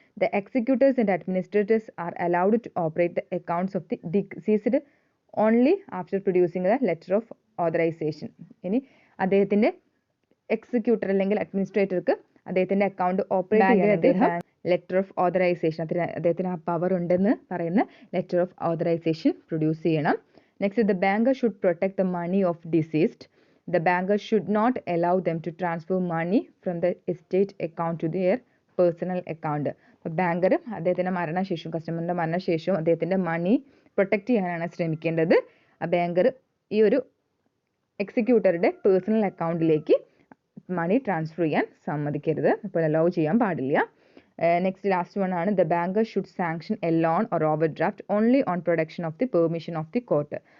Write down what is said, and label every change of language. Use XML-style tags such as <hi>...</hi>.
<en>The executors and administrators are allowed to operate the accounts of the deceased only after producing the letter of authorisation.</en> <ml>ഇനി അദ്ദേഹത്തിൻ്റെ executor അല്ലെങ്കിൽ അഡ്മിനിസ്ട്രേറ്റർക്ക് അദ്ദേഹത്തിൻ്റെ account operate ചെയ്യാൻ അദ്ദേഹം letter of authorisation, അദ്ദേഹത്തിന് ആ power ഉണ്ടെന്ന് പറയുന്ന ലെറ്റർ ഓഫ് ഓതറൈസേഷൻ പ്രൊഡ്യൂസ് ചെയ്യണം.</ml> <en>Next, the banker should protect the money of deceased. The banker should not allow them to transfer money from the estate account to their personal account.</en> <ml>അപ്പോൾ banker അദ്ദേഹത്തിൻ്റെ മരണശേഷം, കസ്റ്റമറിൻ്റെ മരണശേഷവും അദ്ദേഹത്തിൻ്റെ മണി protect ചെയ്യാനാണ് ശ്രമിക്കേണ്ടത്. ആ banker ഈ ഒരു എക്സിക്യൂട്ടറുടെ പേഴ്സണൽ അക്കൗണ്ടിലേക്ക് മണി ട്രാൻസ്ഫർ ചെയ്യാൻ സമ്മതിക്കരുത്, അപ്പോൾ അലൗ ചെയ്യാൻ പാടില്ല.</ml> <en>Next last one ആണ്, the banker should sanction a loan or overdraft only on production of the permission of the court.</en>